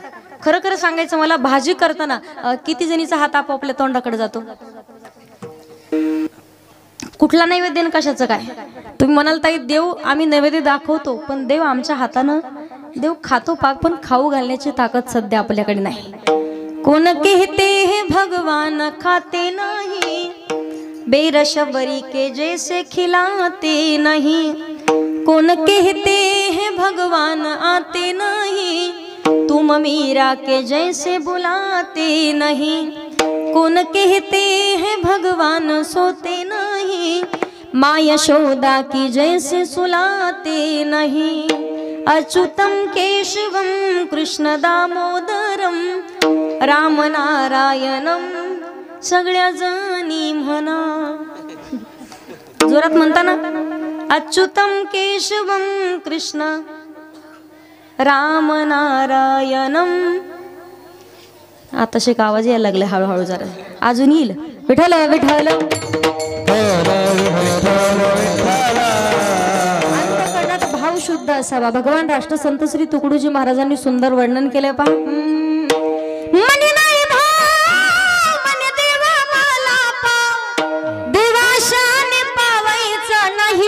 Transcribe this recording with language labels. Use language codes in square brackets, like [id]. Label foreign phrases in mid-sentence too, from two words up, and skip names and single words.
[mr] खरं खरं सांगायचं मला, भाजी करताना किती जणीचा हात आपापल्या तोंडाकडे जातो? कुठला नैवेद्य आणि कशाचं काय? तुम्ही म्हणाल ताई देव आम्ही नैवेद्य दाखवतो, पण देव आमच्या हातानं देव खातो पाक, पण खाऊ घालण्याची ताकद सध्या आपल्याकडे नाही। [hi] कोण कहते हैं भगवान खाते नहीं, बेरशबरी के जैसे खिलाते नहीं। कौन कहते हैं भगवान आते नहीं, तुम मीरा के जैसे बुलाते नहीं। कौन कहते हैं भगवान सोते नहीं, माँ यशोदा की जैसे सुलाते नहीं। [sa] अच्युतम केशवम कृष्ण दामोदरम, राम नारायणम [mr] सगळ्या जणी म्हणा। जोरात म्हणता ना, [sa] अच्युतम केशवम कृष्ण राम नारायणम। [mr] आता शिक आवाज यायला लागले हळूहळू, जरा अजून येईल। विठ्ठल विठ्ठल अंतःकरणात भाव शुद्ध असावा। भगवान राष्ट्रसंत श्री तुकडोजी महाराजांनी सुंदर वर्णन केले पहा। मनी नाही भाव मनी देवा मला पाव, देवाशाने पावायचा नाही